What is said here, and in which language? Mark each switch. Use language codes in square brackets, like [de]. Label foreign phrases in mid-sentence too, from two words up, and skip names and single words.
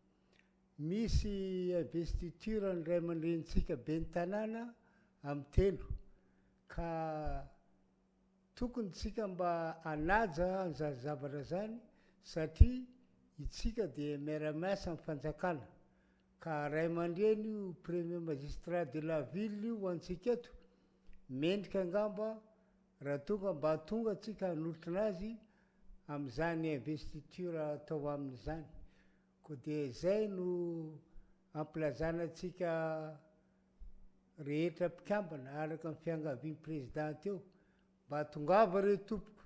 [mg] Misy investiture ny ray aman-drenitsika ben'ny tanàna amin'ny telo ka tokony tsika mba hanaja an'izany zavatra zany satria itsika dia miara-miasa amin'ny fanjakana, ka ray aman-dreny io [fr] premier magistrat de la ville [mg] io antsika eto mendrika angamba raha tonga mba tonga tsika hanolotra azy amin'izany investiture atao amin'izany. Ko dia zay no ampilazanatsika rehetra mpikambana araka ny fiangavian'ny président teo mba tongava reo tompoko